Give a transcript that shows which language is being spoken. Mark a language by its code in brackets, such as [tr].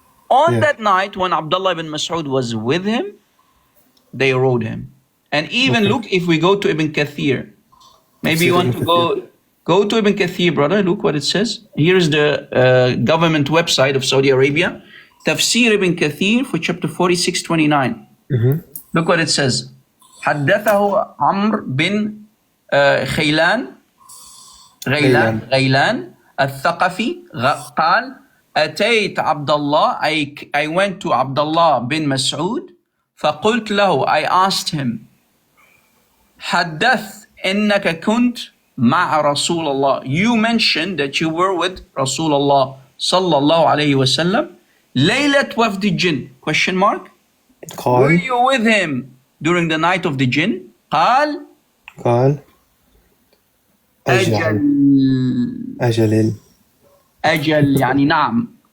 [en] On that night, when Abdullah ibn Mas'ud was with him, they rode him. And even look, if we go to Ibn Kathir, maybe you want to go to Ibn Kathir, brother. Look what it says. Here is the government website of Saudi Arabia. Tafsir Ibn Kathir for chapter 46:29. Look what it says. [ar] حدثه عمرو بن غيلان الثقفي قال أتيت عبد الله. [en] I went to Abdullah bin Mas'ud. [ar] فقلت له, [en] I asked him, [ar] حدث إنك كنت مع رسول الله. [en] You mentioned that you were with Rasulullah sallallahu alayhi wa sallam. [ar] ليلة وفد الجن? [en] Question mark. Were you with him during the night of the jinn? [ar] قال أجل يعني نعم.